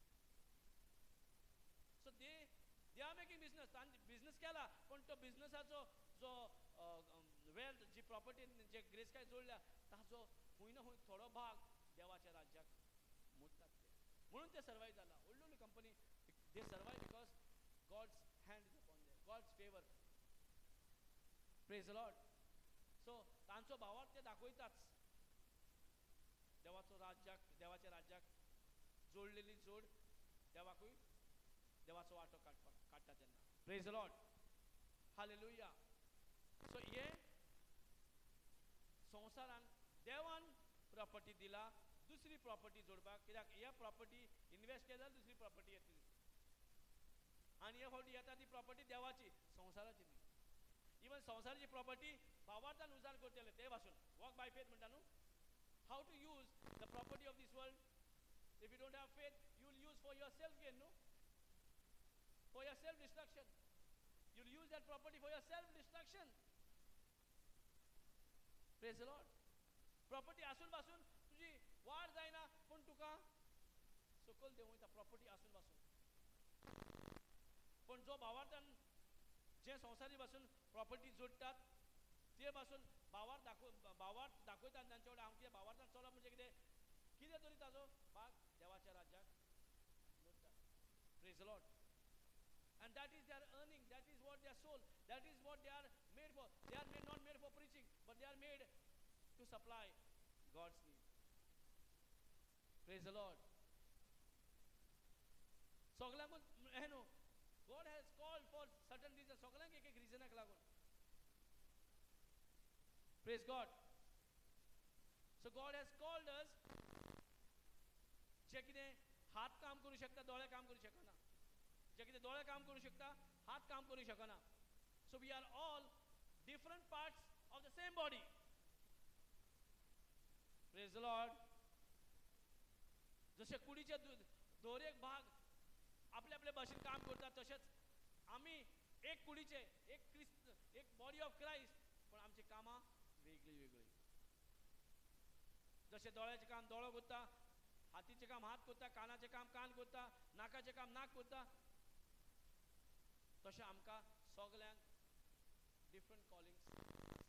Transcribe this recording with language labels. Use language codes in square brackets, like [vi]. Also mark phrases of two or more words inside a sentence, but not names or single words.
[en] so they are making business. [kok] तांणी बिझनस केला पण तो बिझनसाचो जो वेल्थ जी प्रॉपर्टी जे ग्रेस्काय जोडल्या ताचो खंय ना खंय थोडो भाग देवाच्या राज्याक मोडटात ते. म्हणून ते सर्वायव जाला. व्हडल्यो व्हडल्यो कंपनी [en] they survive because God's hand is upon them, God's favour. praise the Lord. [kok] सो तांचो भावार्थ ते दाखयताच देवाचो राज्याक, देवाच्या राज्याक जोडलेली जोड देवाकूय देवाचो वांटो काडटा तेन्ना. [en] praise the Lord. Hallelujah. [kok] सो हे संवसारान देवान प्रॉपर्टी दिला दुसरी प्रॉपर्टी जोडपाक. कित्याक ह्या प्रॉपर्टी इन्वेस्ट केल्यार दुसरी प्रॉपर्टी येतली आनी ह्या फावटी येता ती प्रॉपर्टी देवाची, संवसाराची न्ही. इवन संवसाराची प्रॉपर्टी भावार्थान उजार करतले ते पासून [en] walk by faith [kok] म्हणटा न्हू. [en] how to use the property of this world. if you don't have faith you will use for your self gain न्हू, for your self destruction. you will use that property for your self destruction. praise the Lord. [kok] प्रॉपर्टी आसून पासून तुजी वाड जायना पूण तुका सकयल देंवयता प्रॉपर्टी आसून पासून. पण जो भावार्थान जे संवसारी पासून प्रॉपर्टी जोडटात ते पासून भावार्थ दाखयतात तांचे कडेन हांव कितें भावार्थान चलप म्हणजे कितें तरी ताजो भाग देवाच्या राज्याक जोडटात. [en] praise the Lord. And that is their earning, that is what their soul, that is what they are made for. They are not made for preaching, but they are made to supply God's need. Praise the Lord. [kok] सगळ्यांकूच हे न्हू, [en] God has called for certain reasons. [kok] सगळ्यांक एक एक रिजनाक लागून. [en] Praise God. So God has called us. [kok] जे कितें हात काम करू शकता दोळे काम करू शकना. जे कितें दोळे काम करू शकता हात काम करू शकना. [en] so we are all different parts of the same body. praise the Lord. [kok] जसे कुडीचे दोरेक भाग आपल्या आपल्या भाशेन काम करतात तशेंच आमी एक कुडीचे एक [en] body of Christ [kok] पण आमची कामां वेगळी वेगळी. जसे दोळ्याचें काम दोळो करता, हातीचें काम हात करता, कानाचें काम कान करता, नाकाचें काम नाक करता, तशें आमकां सगल्यांक [en] different callings [kok] आसा.